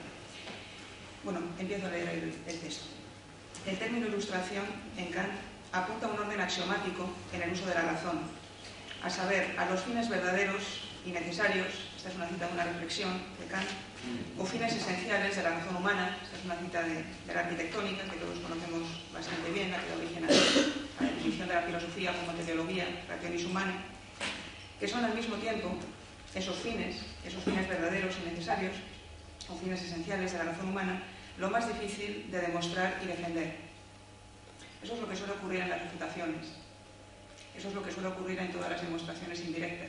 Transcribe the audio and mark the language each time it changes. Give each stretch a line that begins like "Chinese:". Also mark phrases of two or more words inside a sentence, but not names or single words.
Spanish: Bueno, empiezo a leer el texto. El término ilustración, en Kant, apunta a un orden axiomático en el uso de la razón, a saber, a los fines verdaderos y necesarios, esta es una cita de una reflexión de Kant, o fines esenciales de la razón humana, esta es una cita de la arquitectónica, que todos conocemos bastante bien, la que da origen a la definición de la filosofía como teleología,
Latin: rationis humanae,
Spanish: que son al mismo tiempo esos fines verdaderos y necesarios, o fines esenciales de la razón humana, lo más difícil de demostrar y defender. Eso es lo que suele ocurrir en las refutaciones. Eso es lo que suele ocurrir en todas las demostraciones indirectas.